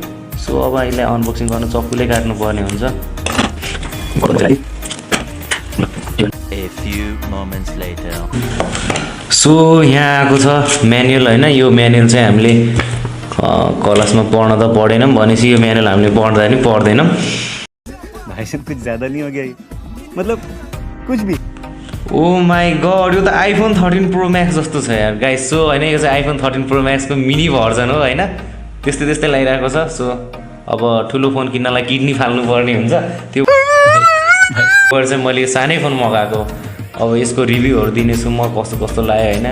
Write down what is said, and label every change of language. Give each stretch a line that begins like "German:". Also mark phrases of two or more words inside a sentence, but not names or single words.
Nepali: सो अब यसलाई अनबक्सिङ गर्न चक्कुले काट्नु पर्ने हुन्छ। सो यहाँ आएको छ म्यानुअल होइन। यो म्यानुअल चाहिँ हामीले क्लासमा पढ्न त पढेनौँ, भनेपछि यो म्यानुअल हामीले पढ्दा नि पढ्दैनौँ।
Hindi: भाइ साहब कुछ ज्यादा नहीं हो गया, मतलब कुछ भी।
English: oh my god,
Nepali: यो त आइफोन 13 प्रो म्याक्स जस्तो छ यार गाइस। सो होइन यो चाहिँ आइफोन 13 प्रो म्याक्सको
English: mini version
Nepali: हो होइन, त्यस्तै त्यस्तै लागिरहेको छ। सो अब ठुलो फोन किन्नलाई किडनी फाल्नु पर्ने हुन्छ, त्यो चाहिँ मैले सानै फोन मगाएको। अब यसको रिभ्यूहरू दिनेछु म कस्तो कस्तो लाग्यो होइन।